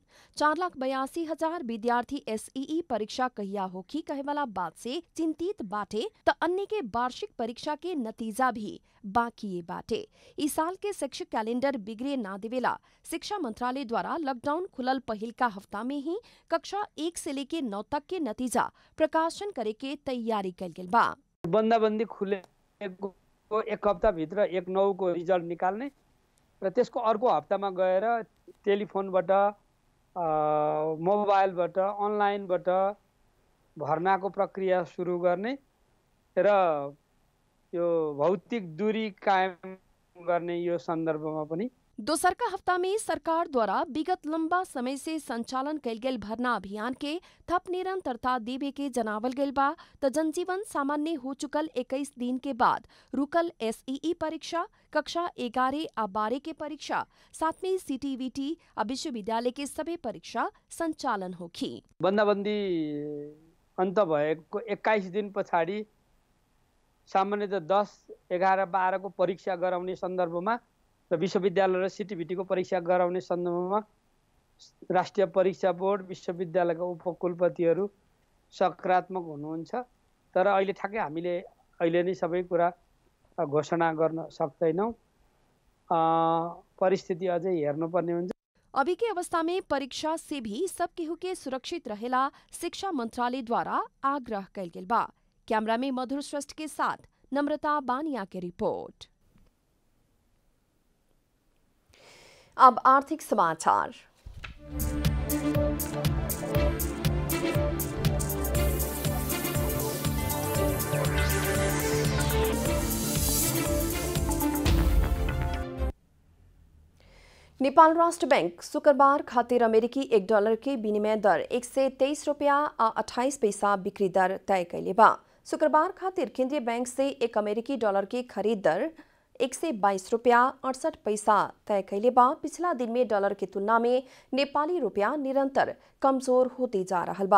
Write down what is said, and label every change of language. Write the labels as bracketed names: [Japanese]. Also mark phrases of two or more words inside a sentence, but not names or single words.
[Bhojpuri] 4,82,000 विद्यार्थी SEE परीक्षा कहिया होखी कहे वाला बात से चिंतित बाटे त अन्य के वार्षिक परीक्षा के नतीजा भी बाकी बाटे। इस साल के शैक्षिक कैलेंडर बिगड़े ना देवेला शिक्षा मंत्रालय द्वारा लॉकडाउन खुलल पहिल का हफ्ता में ही कक्षा 1 से लेके 9 तक के नतीजा प्रकाशन करे के तैयारी कल गेल बा। [Nepali] बन्दाबन्दी खुले एक हप्ताभित्र 1/9 को रिजल्ट निकाल्ने र त्यसको अर्को हप्तामा गएर टेलिफोनबाट मोबाइलबाट अनलाइनबाट भर्नाको प्रक्रिया सुरु गर्ने र यो भौतिक दूरी कायम गर्ने यो सन्दर्भमा पनि [Bhojpuri] दोसर का हफ्ता में सरकार द्वारा विगत लंबा समय से संचालन कैल गेल भरना अभियान के थप निरंतरता देवे के जनावल गेल बा त जनजीवन सामान्य हो चुकल 21 दिन के बाद रुकल SEE परीक्षा, कक्षा 11 आ 12 के परीक्षा, साथ में CTVT आ विश्वविद्यालय के सभी परीक्षा संचालन होखी। [Nepali] बन्दाबन्दी अन्त भएको 21 दिन पछाडि सामान्यतः 10, 11, 12 को परीक्षा गराउने सन्दर्भमा र विश्वविद्यालय र CTVT को परीक्षा गराउने सन्दर्भमा राष्ट्रिय परीक्षा बोर्ड, विश्वविद्यालयका उपकुलपतिहरू सकारात्मक हुनुहुन्छ। तर अहिले ठ्याक्कै हामीले अहिले नै सबै कुरा घोषणा गर्न सक्दैनौँ। परिस्थिति अझै हेर्नुपर्ने हुन्छ। [Bhojpuri] अभी के अवस्था में परीक्षा से भी सब केहू के सुरक्षित रहेला शिक्षा मंत्रालय द्वारा आग्रह कैल गेल बा। कैमरा में मधुर श्रेष्ठ के साथ नम्रता बानिया की रिपोर्ट। अब आर्थिक समाचार। नेपाल राष्ट्र बैंक शुक्रबार खातिर अमेरिकी $1 के विनिमय दर 123 रुपया आ 28 पैसा बिक्री दर तय कैले बा। शुक्रबार खातिर केंद्रीय बैंक से एक अमेरिकी डॉलर के खरीद दर 122 रुपया 68 पैसा तय कैले बा। पिछला दिन में डॉलर की तुलना में नेपाली रुपया निरंतर कमजोर होते जा रहा बा।